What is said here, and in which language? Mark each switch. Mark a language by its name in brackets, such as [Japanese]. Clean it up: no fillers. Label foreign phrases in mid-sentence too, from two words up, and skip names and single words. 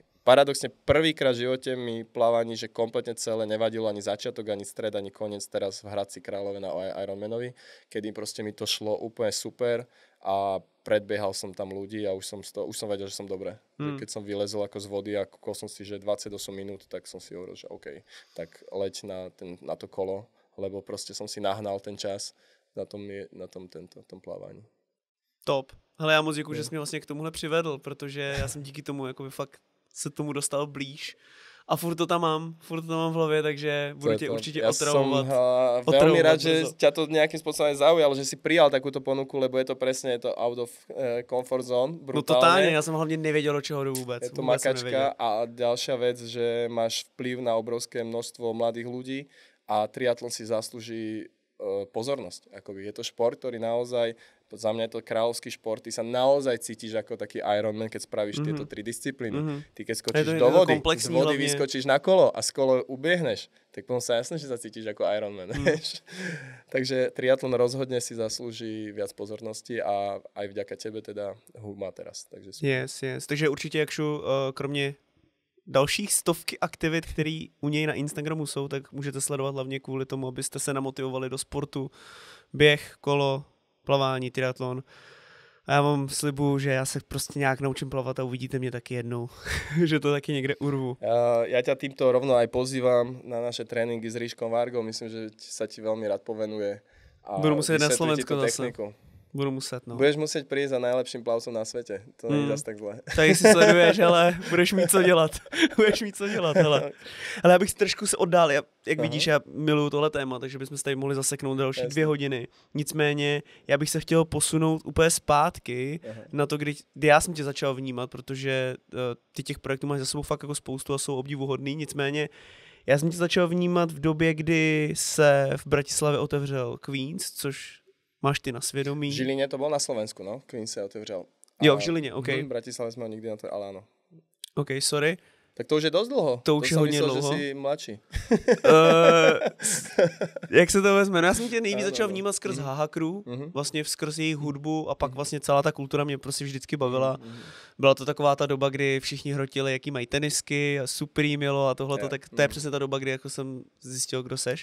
[Slovak] Paradoxne prvýkrát v živote mi plávanie, že kompletne celé nevadilo ani začiatok, ani stred, ani koniec teraz v Hradci Králové na Ironmanovi, kedy proste mi to šlo úplne super a predbiehal som tam ľudí a už som vedel, že som dobre. Že keď som vylezol ako z vody a kúkol som si, že 28 minút, tak som si hovoril, že OK, tak leď na to kolo, lebo proste som si nahnal ten čas na tom plávaní. Top. [Czech] Hele, já moc děkuji, že jsi mě vlastně k tomuhle přivedl, protože já jsem díky tomu jakoby fakt se tomu dostal blíž. A furt to tam mám v hlavě, takže budu tě [Slovak] určite otravovať. Ja som veľmi rád, že ťa to nejakým spôsobom zaujalo, že si prijal takúto ponuku, lebo je to [English] out of comfort zone, [Slovak] brutálne. No totálne, ja som hlavne nevedel, [Czech] do čeho jdu [Slovak] vôbec. Je to makačka a ďalšia vec, že máš vplyv na obrovské množstvo mladých ľudí a triatlon si zaslúži pozornosť. Akoby je to šport, ktorý naozaj, za mňa je to kráľovský šport, ty sa naozaj cítiš ako taký Ironman, keď spravíš tieto 3 disciplíny. Ty keď skočíš do vody, z vody vyskočíš na kolo a z kolo ubiehneš, tak potom sa jasné, že sa cítiš ako Ironman. Takže triatlon rozhodne si zaslúži viac pozornosti a aj vďaka tebe teda ho má teraz. Takže yes. [Czech] Takže určitě, Jakšu, kromě dalších stovky aktivit, které u něj na Instagramu jsou, tak můžete sledovat hlavně kvůli tomu, abyste se namotivovali do sportu, běh, kolo, plavání, triatlon. A já vám slibuju, že já se prostě nějak naučím plavat a uvidíte mě taky jednou, že to taky někde urvu. [Slovak] Ja ťa týmto rovno aj pozývam na naše tréningy s Ríškom Vargou, myslím, že sa ti veľmi rád povenuje. [Czech] Budu muset na Slovensko zase. Budu muset, no. [Slovak] Budeš musieť prísť za najlepším plavcom na svete. To nie je zase tak zlé. [Czech] Tak jestli sleduješ, ale budeš mít co dělat. Hele. Ale já bych trošku se oddál. Jak vidíš, já miluju tohle téma, takže bychom se tady mohli zaseknout další 2 hodiny. Nicméně, já bych se chtěl posunout úplně zpátky na to, kdy já jsem tě začal vnímat, protože ty těch projektů máš za sebou fakt jako spoustu a jsou obdivuhodný. Nicméně, já jsem tě začal vnímat v době, kdy se v Bratislavě otevřel Queens, což máš ty na svědomí. [Slovak] V Žiline to bol na Slovensku, no. Queen sa otevřel. [Czech] Jo, v Žiline, OK. [Slovak] V Bratislave sme ho nikdy na to, ale áno. [English] OK, sorry. [Slovak] Tak to už je dosť dlho. [Czech] To už je hodně [Slovak] myslel, [Czech] dlouho. [Slovak] že si mladší. [Czech] Jak se to vezme? No já jsem tě nejvíc začal vnímat skrz Haha Crew, vlastně skrz jejich hudbu a pak vlastně celá ta kultura mě prostě vždycky bavila. Byla to taková ta doba, kdy všichni hrotili, jaký mají tenisky a Supreme jelo a tohleto, tak to je přesně ta doba, kdy jako jsem zjistil, kdo seš.